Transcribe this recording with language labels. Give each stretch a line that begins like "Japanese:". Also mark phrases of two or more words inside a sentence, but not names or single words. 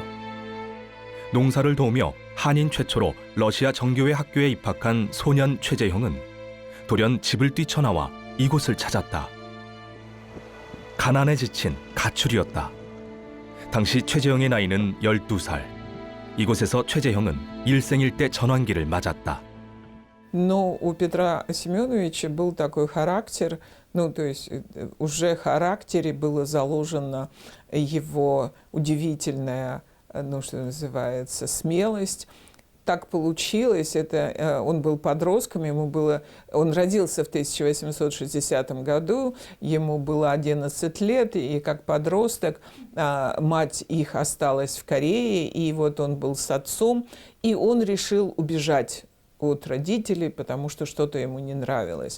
Korean: 농사를 도우며 한인 최초로 러시아 정교회 학교에 입학한 소년 최재형은 돌연 집을 뛰쳐나와 이곳을 찾았다. 가난에 지친 가출이었다. 당시 최재형의 나이는 12살. 이곳에서 최재형은 일생일대 전환기를 맞았다.
Russian: Но у Петра Семеновича был такой характер, ну, то есть уже в характере было заложено его удивительная, ну, что называется, смелость. Так получилось, он был подростком, он родился в 1860 году, ему было 11 лет, и как подросток мать их осталась в Корее, и вот он был с отцом, и он решил убежать от родителей, потому что что-то ему не нравилось.